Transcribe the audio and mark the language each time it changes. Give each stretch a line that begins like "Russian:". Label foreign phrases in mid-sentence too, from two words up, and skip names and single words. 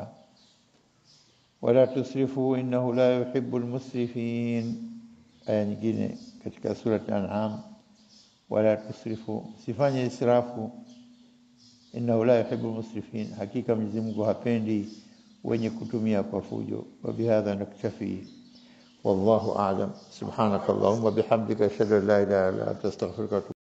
Arabic: ولا تسرفوا إنه لا يحب المسرفين,
Swahili: aya nyingine katika sura al-An'am,
Arabic: ولا تسرفوا,
Swahili: sifanye israfu,
Arabic: إنه لا يحب المسرفين,
Swahili: hakika Mwenyezi Mungu hapendi wenye kutumia kwa fujo.
Arabic: وبهذا نكتفي، والله أعلم. سبحانك اللهم بحمدك أشهد أن لا إله إلا أنت أستغفرك